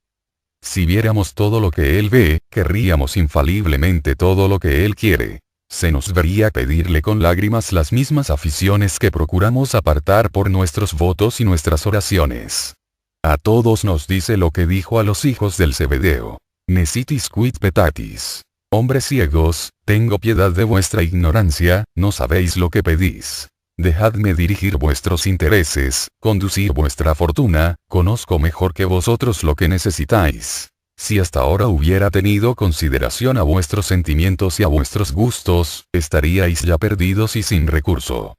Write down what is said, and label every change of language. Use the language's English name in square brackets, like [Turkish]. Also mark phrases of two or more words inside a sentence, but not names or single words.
[Spanish] Si viéramos todo lo que Él ve, querríamos infaliblemente todo lo que Él quiere. Se nos vería pedirle con lágrimas las mismas aficiones que procuramos apartar por nuestros votos y nuestras oraciones. A todos nos dice lo que dijo a los hijos del Zebedeo. [Latin] Necitis quid petatis. [Spanish] Hombres ciegos, tengo piedad de vuestra ignorancia, no sabéis lo que pedís. Dejadme dirigir vuestros intereses, conducir vuestra fortuna, conozco mejor que vosotros lo que necesitáis. Si hasta ahora hubiera tenido consideración a vuestros sentimientos y a vuestros gustos, estaríais ya perdidos y sin recurso.